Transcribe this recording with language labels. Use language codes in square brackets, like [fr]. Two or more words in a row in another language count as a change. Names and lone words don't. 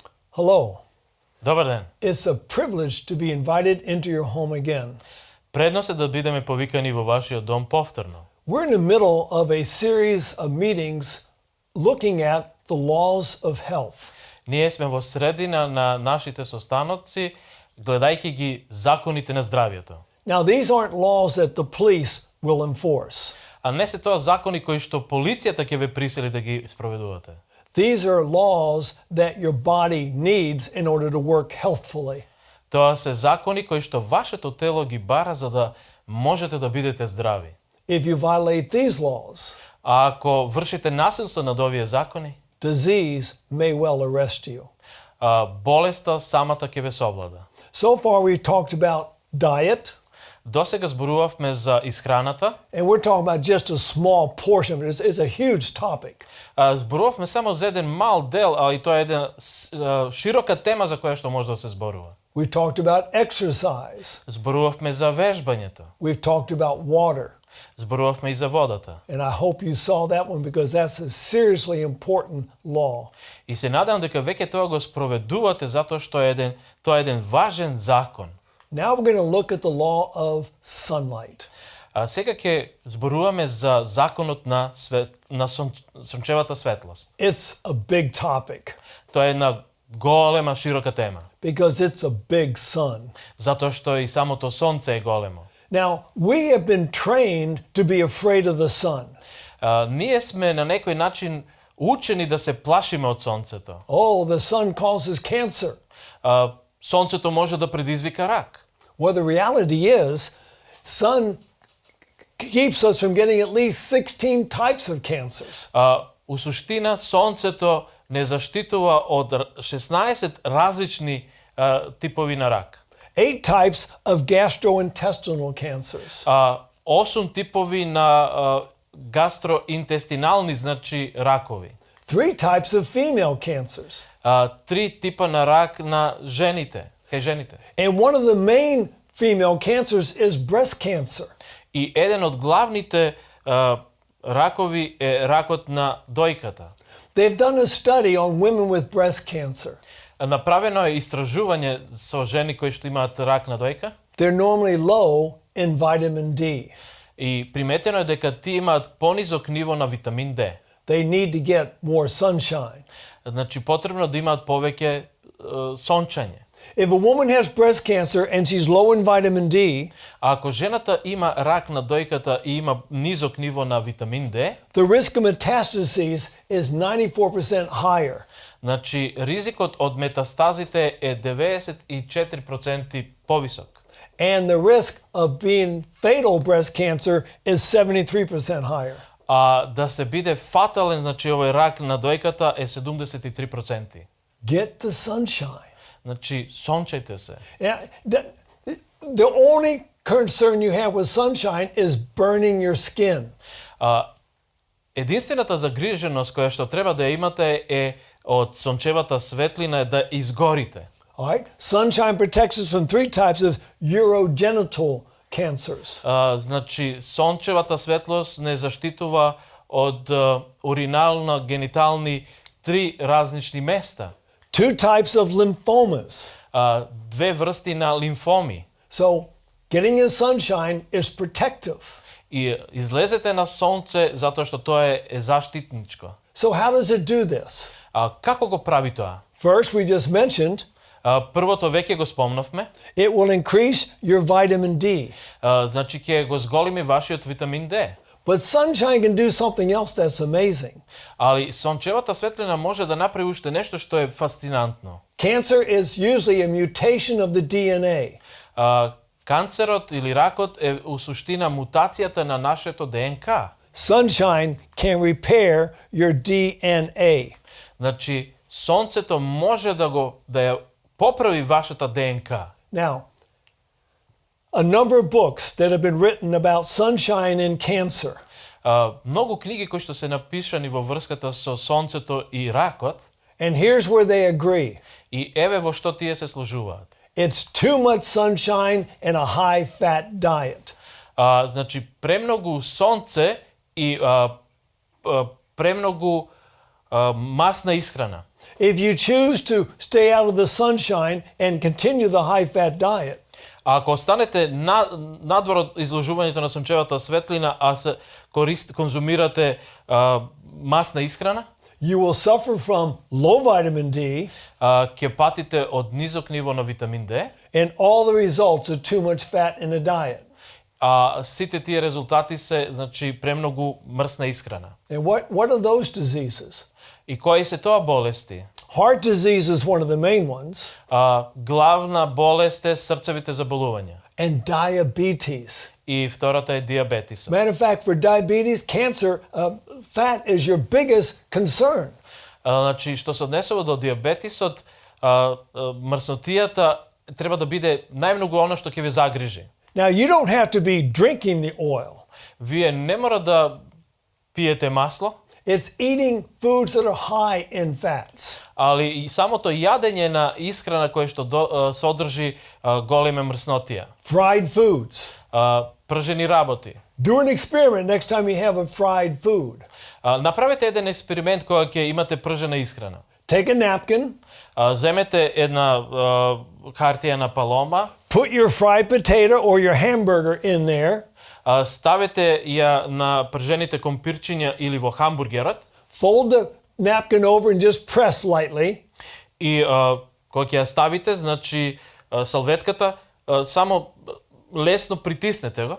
[en] Hello. [mk] Добар ден. [en] It's a privilege to be invited into your home again. [mk] Предност е да бидеме повикани во вашиот дом повторно. [en] We're in the middle of a series of meetings looking at the laws of health. [mk] Ние сме во средина на нашите состаноци, гледајќи ги законите на здравјето. [en] Now, these aren't laws that the police will enforce. [mk] А не се тоа закони кои што полицијата ќе ве присили да ги спроведувате. [en] These are laws that your body needs in order to work healthfully. [mk] Тоа се закони кои што вашето тело ги бара за да можете да бидете здрави. [en] If you violate these laws, [mk] А ако вршите насилство над овие закони, [en] disease may well arrest you. [mk] болеста самата ќе ве совлада. [en] So far, we talked about diet, [mk] Досега зборувавме за исхраната. [en] and we're talking about just a small portion of it. It's a huge topic. [mk] Зборувавме само за еден мал дел, а и тоа е една широка тема за која што може да се зборува. [en] We talked about exercise. [mk] Зборувавме за вежбањето. [en] We've talked about water. [mk] Зборувавме и за водата. [en] And I hope you saw that one because that's a seriously important law. [mk] И се надевам дека веќе тоа го спроведувате затоа што тоа е еден важен закон. [en] Now we're going to look at the law of sunlight. [mk] А сега ќе зборуваме за законот на сончевата светлост. [en] It's a big topic [mk] Тоа е една голема широка тема, [en] because it's a big sun. [mk] затоа што и самото сонце е големо. [en] Now, we have been trained to be afraid of the sun. [mk] Ние сме на некој начин учени да се плашиме од сонцето. [en] Oh, the sun causes cancer. [mk] Сонцето може да предизвика рак. [en] Well, the reality is, sun keeps us from getting at least 16 types of cancers. [mk] У суштина сонцето не заштитува од 16 различни типови на рак. [en] 8 types of gastrointestinal cancers. [mk] 8 типови на гастроинтестинални, значи ракови. [en] 3 types of female cancers. [mk] 3 типа на рак на жените, кај жените. [en] And one of the main female cancers is breast cancer. [mk] И еден од главните ракови е ракот на дојката. [en] They've done a study on women with breast cancer. [mk] Направено е истражување со жени кои што имаат рак на дојка. [en] They're normally low in vitamin D. [mk] И приметено е дека тие имаат понизок ниво на витамин D. [en] They need to get more sunshine. [mk] Значи потребно да имаат повеќе сончење. [en] If a woman has breast cancer and she's low in vitamin D, [mk] А ако жената има рак на дојката и има низок ниво на витамин D, [en] the risk of metastases is 94% higher. [mk] значи ризикот од метастазите е 94% повисок. [en] And the risk of being fatal breast cancer is 73% higher. [mk] А да се биде фатален, значи овој рак на дојката е 73%. [en] Get the sunshine. [mk] Значи сончајте се. [en] The only concern you have with sunshine is burning your skin. [mk] Единствената загриженост која што треба да ја имате е од сончевата светлина е да изгорите. [en] All right? Sunshine protects us from 3 types of urogenital cancers. [mk] Значи сончевата светлост не заштитува од уринално генитални 3 различни места. [en] 2 types of lymphomas. [mk] 2 врсти на лимфоми. [en] So, getting in sunshine is protective. [mk] И излезете на сонце затоа што тоа е заштитничко. [en] So, how does it do this? [mk] Како го прави тоа? [en] First, we just mentioned [mk] Првото веќе го спомнавме. [en] it will increase your vitamin D. [mk] Значи ќе го зголеми вашиот витамин D. [en] But sunshine can do something else that's amazing. [mk] Али сончевата светлина може да направи уште нешто што е фасцинантно. [en] Cancer is usually a mutation of the DNA. [mk] Канцерот или ракот е у суштина мутацијата на нашето ДНК. [en] Sunshine can repair your DNA. [mk] Значи сонцето може да ја поправи вашата ДНК. [en] Now, a number of books that have been written about sunshine and cancer. [mk] Многу книги кои што се напишани во врската со сонцето и ракот. [en] And here's where they agree. [mk] И еве во што тие се сложуваат. [en] It's too much sunshine and a high fat diet. [mk] Значи премногу сонце и премногу масна исхрана. [en] If you choose to stay out of the sunshine and continue the high-fat diet, [mk] А ако останете надвор од изложувањето на сончевата светлина, а се конзумирате масна исхрана, [en] you will suffer from low vitamin D [mk] ќе патите од низок ниво на витамин D, [en] and all the results of too much fat in a diet. [mk] а сите тие резултати се, значи, премногу мрсна исхрана. [en] And what are those diseases? [mk] И кои се тоа болести? [en] Heart disease is one of the main ones, [mk] Главна болест е срцевите заболувања. [en] and diabetes. [mk] И втората е диабетисот. [en] Matter of fact, for diabetes, cancer, fat is your biggest concern. [mk] Значи, што се однесува до диабетисот, мрснотијата треба да биде најмногу оно што ќе ве загрижи. [en] Now, you don't have to be drinking the oil. [mk] Вие не мора да пиете масло, [en] It's eating foods that are high in fats. [mk] али и самото јадење на исхрана која што содржи голема мрснотија. [en] Fried foods. [mk] Пржени работи. [en] Do an experiment next time you have a fried food. [mk] Направете еден експеримент кога ќе имате пржена исхрана. [en] Take a napkin, [mk] Земете една хартија на палома, [en] put your fried potato or your hamburger in there, [mk] ставете ја на пржените компирчиња или во хамбургерот [en] fold the napkin over and just press lightly, [mk] и кога ќе ја ставите, значи салветката само лесно притиснете го,